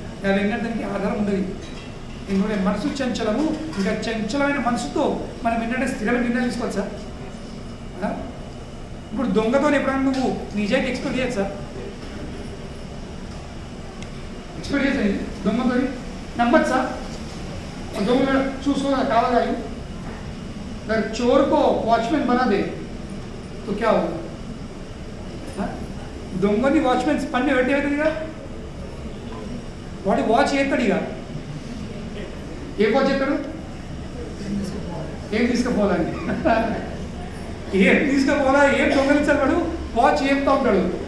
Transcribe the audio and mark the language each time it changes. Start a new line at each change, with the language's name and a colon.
Telugu: అవి వినడానికి ఆధారం ఉండదు. ఎందుకంటే మనసు చంచలము, ఇంకా చంచలమైన మనసుతో మనం ఏంటంటే స్థిరమైన నిర్ణయాలు తీసుకోవచ్చా? ఇప్పుడు దొంగతో ఎప్పుడన్నా నువ్వు నిజాయితీ ఎక్స్పెక్ట్ చేయొచ్చా? एक्सपेक्ट చేసే దొంగతో నమ్మచ్చా? దొంగ చూసుకో కావాలా?
Hindi: अगर चोर को वॉचमैन बना दे तो क्या होगा?
Telugu: దొంగని వాచ్మెన్ పని పెట్టేదిగా, వాడి వాచ్ ఎత్తాడు. ఇక ఏ వాచ్ ఎత్తాడు? ఏం తీసుకుపోవాలని, ఏం తీసుకుపోవాలా, ఏం దొంగలించాలి వాడు? వాచ్ చెప్తా ఉంటాడు.